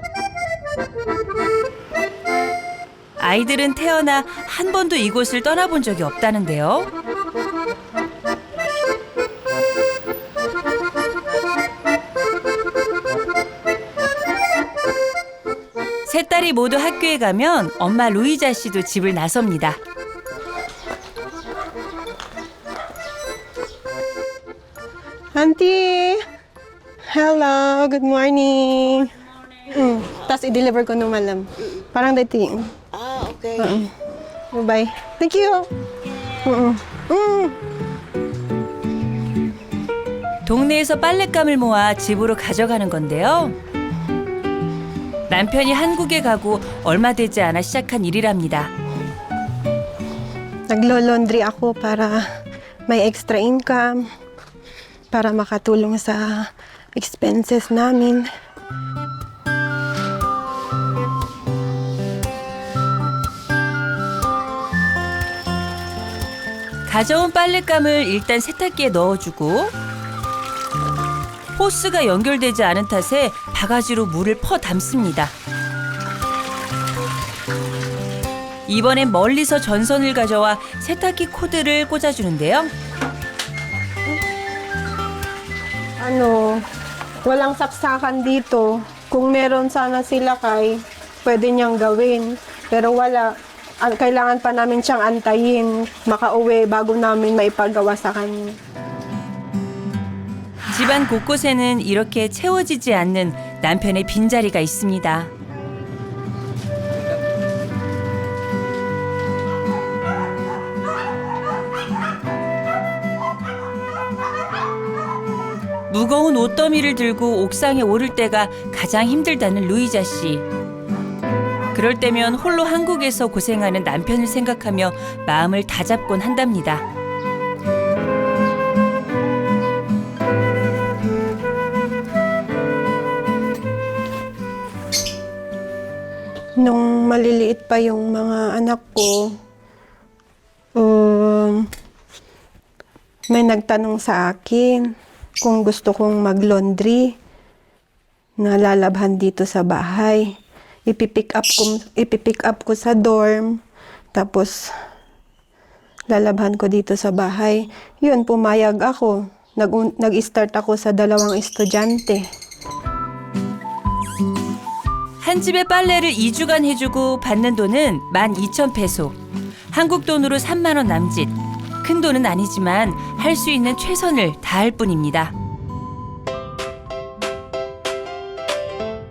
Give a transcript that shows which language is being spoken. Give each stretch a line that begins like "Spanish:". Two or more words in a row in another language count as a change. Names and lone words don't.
Korean: 아이들은 태어나 한 번도 이곳을 떠나본 적이 없다는데요. 세 딸이 모두 학교에 가면 엄마 루이자 씨도 집을 나섭니다.
English: Auntie! Hello, good morning.
Filipino: Tapos i-deliver ko nung malam. Parang dating.
English: Okay. Bye-bye. Thank you.
Korean: 동네에서 빨랫감을 모아 집으로 가져가는 건데요. 남편이 한국에 가고 얼마 되지 않아 시작한 일이랍니다.
Filipino: Naglo-laundry ako para may
English: extra income,
Filipino: para makatulong sa expenses namin.
Korean: 가져온 빨랫감을 일단 세탁기에 넣어주고 호스가 연결되지 않은 탓에 바가지로 물을 퍼 담습니다. 이번엔 멀리서 전선을 가져와 세탁기 코드를 꽂아주는데요.
Filipino: Walang saksakan dito. Kung meron sana sila pwede niyang gawin. Pero wala. Kailangan pa namin siyang antayin, makauwi bago namin maipagawa sa kanya.
Korean: 집안 곳곳에는 이렇게 채워지지 않는 남편의 빈자리가 있습니다. 무거운 옷더미를 들고 옥상에 오를 때가 가장 힘들다는 루이자 씨. 그럴 때면 홀로 한국에서 고생하는 남편을 생각하며 마음을 다잡곤 한답니다.
Filipino: Nung maliliit pa yung mga anak ko, may nagtanong sa akin kung gusto kong mag-laundry na lalabhan dito sa bahay. Ipipick up ko sa dorm, tapos lalabhan ko dito sa bahay. Yun, pumayag ako. Nag-start ako sa 2 estudyante.
Korean: 한 집에 빨래를 2주간 해주고 받는 돈은 12,000페소. 한국 돈으로 3만 원 남짓. 큰 돈은 아니지만 할 수 있는 최선을 다할 뿐입니다.